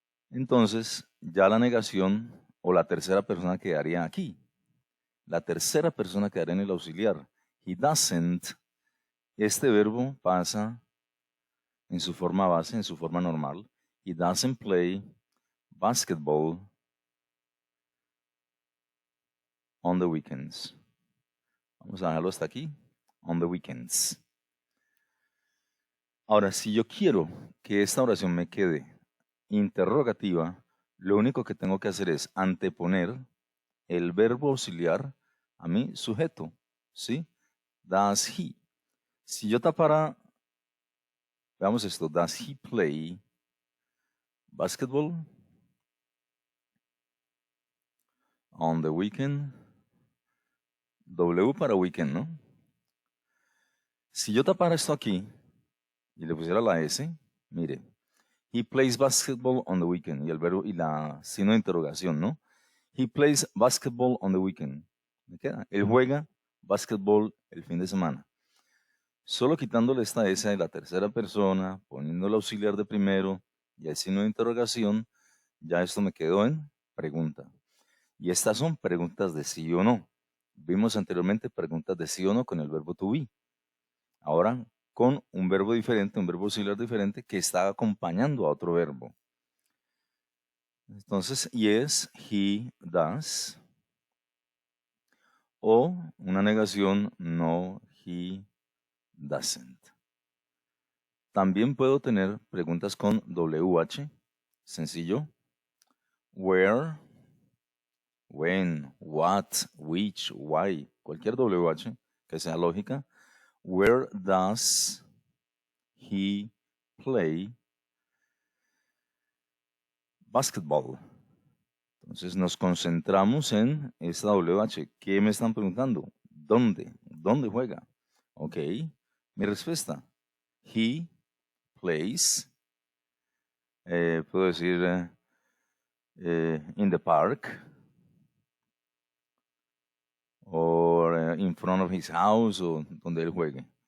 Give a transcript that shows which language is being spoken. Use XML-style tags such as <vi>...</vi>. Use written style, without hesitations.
<es>Entonces, ya la negación o la tercera persona quedaría aquí. La tercera persona quedaría en el auxiliar.</es> <en>He doesn't.</en> <es>Este verbo pasa en su forma base, en su forma normal.</es> <en>He doesn't play basketball on the weekends.</en> <es>Vamos a dejarlo hasta aquí.</es> <en>On the weekends.</en> <es>Ahora, si yo quiero que esta oración me quede interrogativa, lo único que tengo que hacer es anteponer el verbo auxiliar a mi sujeto, ¿sí?</es> <en>Does he.</en> <es>Si yo tapara, veamos esto,</es> <en>does he play basketball on the weekend?</en> <es>W para weekend, ¿no? Si yo tapara esto aquí y le pusiera la S, mire,</es> <en>he plays basketball on the weekend</en> <es>y el verbo y la signo de interrogación, ¿no?</es> <en>He plays basketball on the weekend.</en> <es>¿Me queda? Él juega basketball el fin de semana. Solo quitándole esta S de la tercera persona, poniendo el auxiliar de primero y el signo de interrogación, ya esto me quedó en pregunta. Y estas son preguntas de sí o no. Vimos anteriormente preguntas de sí o no con el verbo to be. Ahora con un verbo diferente, un verbo auxiliar diferente que está acompañando a otro verbo.</es> <en>Entonces, yes, he does.</en> <es>O una negación,</es> <en>no, he doesn't.</en> <es>También puedo tener preguntas con WH, sencillo.</es> <en>Where, when, what, which, why,</en> <es>cualquier WH que sea lógica.</es> <en>Where does he play basketball?</en> <es>Entonces nos concentramos en esta WH. ¿Qué me están preguntando? ¿Dónde? ¿Dónde juega? Ok, mi respuesta.</es> <en>He plays,</en> <es>puedo decir</es> <en>in the park, or in front of his house,</en> <es>o donde él juegue.</es>